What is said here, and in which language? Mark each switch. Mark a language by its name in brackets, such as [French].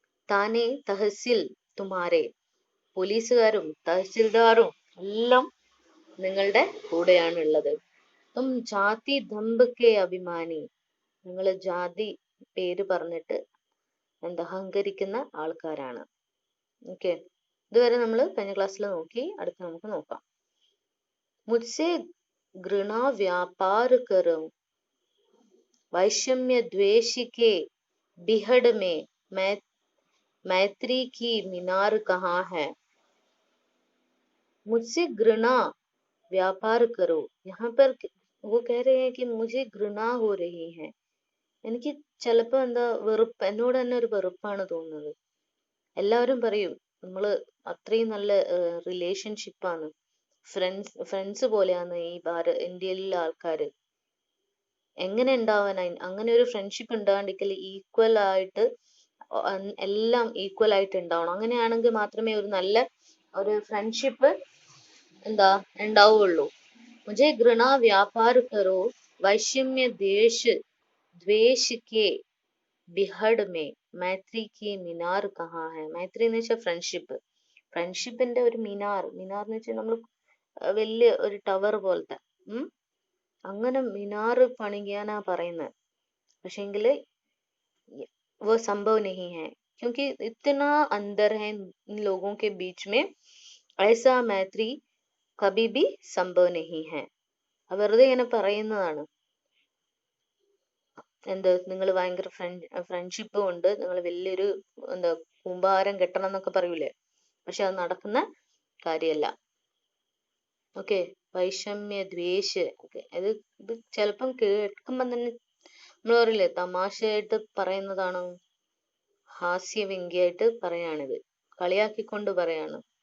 [Hindi] താനെ തഹസിൽ തുമാരെ, [Malayalam] പോലീസുകാരും തഹസിൽദാറും എല്ലാം നിങ്ങളുടെ കൂടെയാണ് ഉള്ളത്. [Hindi] തും ജാതി ദംബ് കെ അഭിമാനി, [Malayalam] നിങ്ങൾ ജാതി പേര് പറഞ്ഞിട്ട് അഹങ്കരിക്കുന്ന ആൾക്കാരാണ്. ഓക്കെ, ഇതുവരെ നമ്മൾ കഴിഞ്ഞ ക്ലാസ്സിൽ നോക്കി. അടുത്ത് നമുക്ക് നോക്കാം. [Hindi] മുझसे घृणा व्यापार करो, वैषम्य द्वेष के बिहड़ में मैत्री की मीनार कहाँ है. मुझसे घृणा व्यापार करो. यहाँ पर वो कह रहे हैं कि मुझे घृणा हो रही है. [Malayalam] എനിക്ക് ചിലപ്പോ വെറുപ്പ്, എന്നോട് തന്നെ ഒരു വെറുപ്പാണ് തോന്നുന്നത്. എല്ലാവരും പറയും നമ്മള് അത്രയും നല്ല റിലേഷൻഷിപ്പാണ്, ഫ്രണ്ട്സ് പോലെയാണ് ഈ ഇന്ത്യയിലുള്ള ആൾക്കാര്. എങ്ങനെ ഉണ്ടാവാനാ അങ്ങനെ ഒരു ഫ്രണ്ട്ഷിപ്പ് ഉണ്ടാകണ്ടെങ്കിൽ ഈക്വൽ ആയിട്ട് എല്ലാം ഈക്വൽ ആയിട്ട് ഉണ്ടാവണം. അങ്ങനെയാണെങ്കിൽ മാത്രമേ ഒരു നല്ല ഒരു ഫ്രണ്ട്ഷിപ്പ് ഉണ്ടാവുള്ളൂ. [Hindi] മുझे घृणा व्यापार करो, वैषम्य द्वेष के बिहड़ में मैत्री की मीनार कहाँ है. [Malayalam] मैत्री എന്ന് വെച്ചാൽ ഫ്രണ്ട്ഷിപ്പിന്റെ ഒരു മിനാർ എന്ന് വെച്ചാൽ നമ്മൾ വലിയ ഒരു ടവർ പോലത്തെ, അങ്ങനെ മിനാർ പണിയാനാ പറയുന്നത്. പക്ഷെങ്കില് [Hindi] वो संभव नहीं है, क्योंकि इतना अंदर है इन लोगों के बीच में, ऐसा मैत्री कभी भी संभव नहीं है. [Malayalam] വെറുതെ ഇങ്ങനെ പറയുന്നതാണ്. നിങ്ങൾ ഭയങ്കര ഫ്രണ്ട്ഷിപ്പ് കൊണ്ട് നിങ്ങൾ വലിയൊരു കൂമ്പാരം കെട്ടണം എന്നൊക്കെ പറയൂലേ, പക്ഷെ അത് നടക്കുന്ന കാര്യമല്ല. ഓക്കെ, വൈഷമ്യ ദ്വേഷ്, ഇത് ചിലപ്പം കേൾക്കുമ്പം തന്നെ നമ്മൾ പറയില്ലേ തമാശയായിട്ട് പറയുന്നതാണോ, ഹാസ്യവ്യംഗ്യമായിട്ട് പറയാണിത്, കളിയാക്കിക്കൊണ്ട് പറയാണ്.